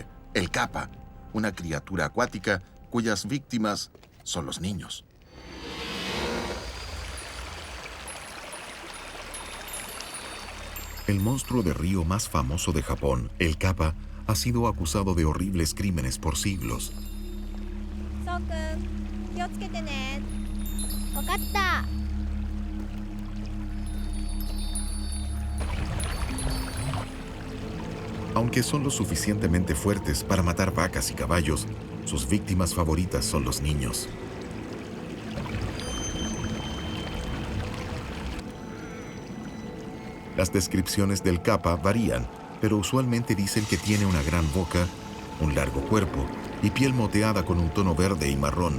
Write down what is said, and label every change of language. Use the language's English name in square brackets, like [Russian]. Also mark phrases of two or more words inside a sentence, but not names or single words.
[Spanish] El kappa, una criatura acuática cuyas víctimas son los niños. El monstruo de río más famoso de Japón, el kappa, ha sido acusado de horribles crímenes por siglos. [Japanese] そうくん、気をつけてね。わかった。 [Spanish] Aunque son lo suficientemente fuertes para matar vacas y caballos, sus víctimas favoritas son los niños. Las descripciones del kappa varían, pero usualmente dicen que tiene una gran boca, un largo cuerpo y piel moteada con un tono verde y marrón.